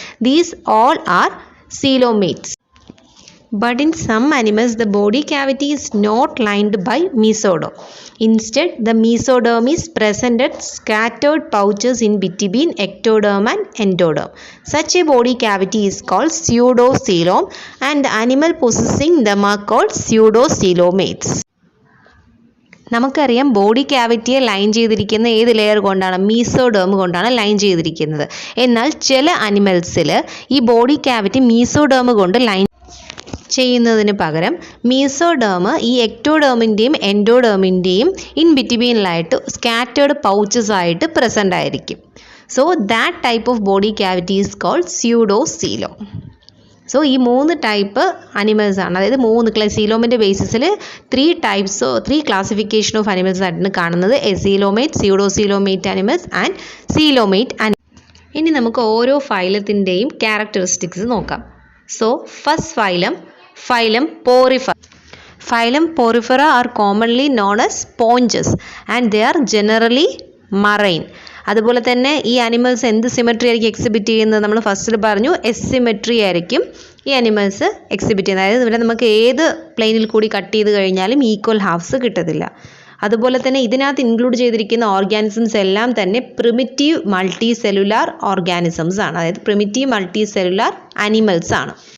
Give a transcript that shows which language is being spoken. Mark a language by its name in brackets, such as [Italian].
[English] These all are coelomates. But in some animals, the body cavity is not lined by mesoderm. Instead, the mesoderm is present at scattered pouches in between ectoderm and endoderm. Such a body cavity is called pseudocoelom, and the animal possessing them are called pseudocoelomates. [Malayalam] നമുക്കറിയാം body ക്യാവിറ്റിയെ line ചെയ്തിരിക്കുന്ന ഏത് layer കൊണ്ടാണ്? Mesoderm കൊണ്ടാണ് line ചെയ്തിരിക്കുന്നത്. എന്നാൽ ചില അനിമൽസിൽ ഈ body cavity mesoderm കൊണ്ട് ലൈൻ ചെയ്യുന്നതിന് പകരം മീസോഡേം ഈ എക്ടോഡേമിൻ്റെയും എൻഡോഡേമിൻ്റെയും ഇൻ ബിറ്റ്വീനിലായിട്ട് സ്കാറ്റേർഡ് പൗച്ചസ് ആയിട്ട് പ്രസൻ്റ് ആയിരിക്കും. [English] So that type of body cavity is called pseudocoelom. [Malayalam] So ഈ 3 ടൈപ്പ് അനിമൽസ് ആണ്, അതായത് 3 സീലോമിൻ്റെ ബേസിസിൽ 3 [English] classification of animals [Malayalam] ആയിട്ടാണ് കാണുന്നത്. [English] Acoelomate, pseudocoelomate animals and coelomate animals. [Malayalam] ഇനി നമുക്ക് ഓരോ ഫൈലത്തിൻ്റെയും ക്യാരക്ടറിസ്റ്റിക്സ് നോക്കാം. [English] So first phylum Porifera. Phylum Porifera are commonly known as sponges and they are generally marine. [Malayalam] അതുപോലെ തന്നെ ഈ അനിമൽസ് എന്ത് സിമെട്രി ആയിരിക്കും എക്സിബിറ്റ് ചെയ്യുന്നത്? നമ്മൾ ഫസ്റ്റിൽ പറഞ്ഞു എസിമെട്രി ആയിരിക്കും ഈ അനിമൽസ് എക്സിബിറ്റ് ചെയ്യുന്നത്. അതായത് ഇവിടെ നമുക്ക് ഏത് പ്ലെയിനിൽ കൂടി കട്ട് ചെയ്ത് കഴിഞ്ഞാലും ഈക്വൽ ഹാഫ്സ് കിട്ടത്തില്ല. അതുപോലെ തന്നെ ഇതിനകത്ത് ഇൻക്ലൂഡ് ചെയ്തിരിക്കുന്ന ഓർഗാനിസംസ് എല്ലാം തന്നെ പ്രിമിറ്റീവ് മൾട്ടി സെല്ലുലാർ ഓർഗാനിസംസ് ആണ്, അതായത് പ്രിമിറ്റീവ് മൾട്ടി സെല്ലുലാർ അനിമൽസ് ആണ്.